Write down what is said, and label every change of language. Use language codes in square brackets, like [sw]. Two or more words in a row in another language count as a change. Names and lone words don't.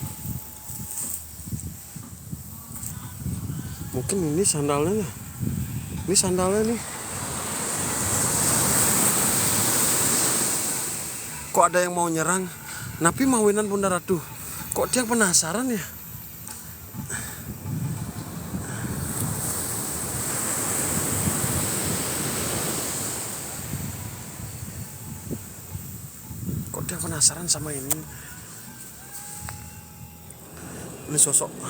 [id] Mungkin ini sandalnya. Ini sandalnya nih. Kok ada yang mau nyerang? [ban] Napi mawinan Bunda Ratu. [id] Kok dia penasaran ya? Dia penasaran sama ini sosok.